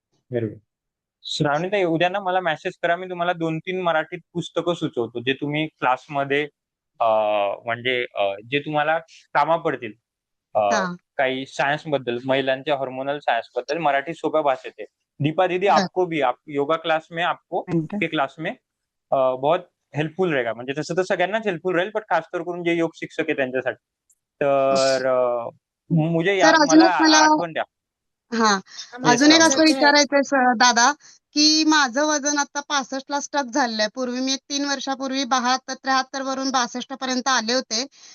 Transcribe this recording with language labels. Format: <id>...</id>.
<mr>Very good. श्रावणीताई, उद्या ना मला मेसेज करा, मी तुम्हाला 2-3 मराठीत पुस्तकं सुचवतो जे तुम्ही क्लासमध्ये म्हणजे जे तुम्हाला कामा पडतील. हा, काही सायन्स बद्दल, महिलांच्या हार्मोनल सायन्स बद्दल मराठी सोप्या भाषेत है. दीपा दीदी, बर.</mr> <hi>आपको भी योगा क्लास में आपको के क्लास में बहुत हेल्पफुल रहेगा.</hi> <mr>म्हणजे तसं तर सगळ्यांनाच हेल्पफुल राहील, पण खास करून जे योग शिक्षक आहे त्यांच्यासाठी. तर सर अजून मला एक मला आठवण द्या. हा, येस अजून एक श्रावणी. असं विचारायचंय दादा, की माझं वजन आता 65ला स्टक झालंय. पूर्वी मी 3 वर्षापूर्वी 72-73 वरून 62 पर्यंत आले होते.</mr>